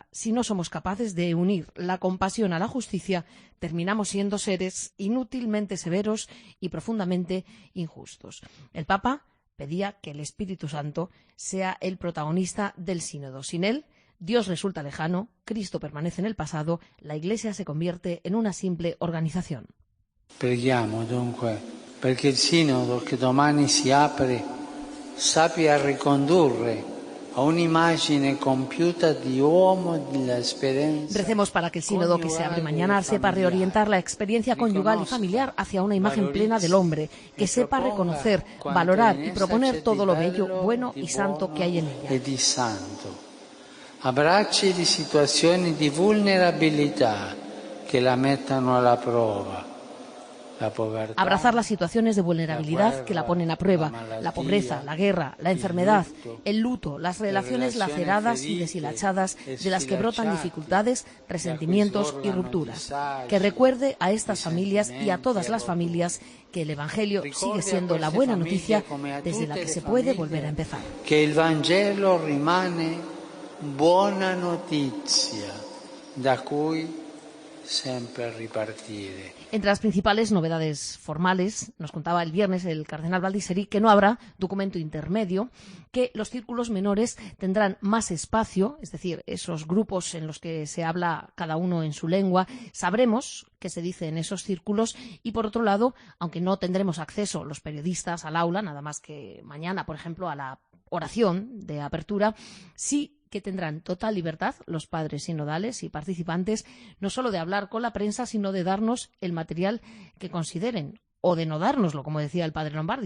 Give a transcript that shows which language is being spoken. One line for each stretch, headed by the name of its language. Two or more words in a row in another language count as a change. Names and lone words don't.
Spanish: Si no somos capaces de unir la compasión a la justicia, terminamos siendo seres inútilmente severos y profundamente injustos. El Papa pedía que el Espíritu Santo sea el protagonista del sínodo. Sin él, Dios resulta lejano, Cristo permanece en el pasado, la Iglesia se convierte en una simple organización.
Italian: Preghiamo dunque perché il sínodo che domani si apre sappia ricondurre a un'immagine compiuta di uomo della esperienza.
Spanish: Recemos para que el sínodo que se abre mañana sepa reorientar la experiencia conyugal y familiar hacia una imagen plena del hombre, que sepa reconocer, valorar y proponer todo lo bello, bueno y santo que hay en ella.
Italian: E di santo. Abbracci di situazioni di vulnerabilità che la mettano alla prova.
Spanish: la pobreza. Abrazar las situaciones de vulnerabilidad que la ponen a prueba, la pobreza, la guerra, la enfermedad, el luto, las relaciones laceradas y deshilachadas de las que brotan dificultades, resentimientos y rupturas. Que recuerde a estas familias y a todas las familias que el Evangelio sigue siendo la buena noticia desde la que se puede volver a empezar. Que el
Italian: Vangelo rimane buona notizia da cui sempre ripartire.
Spanish: Entre las principales novedades formales, nos contaba el viernes el cardenal Baldisseri que no habrá documento intermedio, que los círculos menores tendrán más espacio, es decir, esos grupos en los que se habla cada uno en su lengua, sabremos qué se dice en esos círculos y, por otro lado, aunque no tendremos acceso los periodistas al aula, nada más que mañana, por ejemplo, a la oración de apertura, sí que tendrán total libertad los padres sinodales y participantes, no solo de hablar con la prensa, sino de darnos el material que consideren, o de no dárnoslo, como decía el padre Lombardi.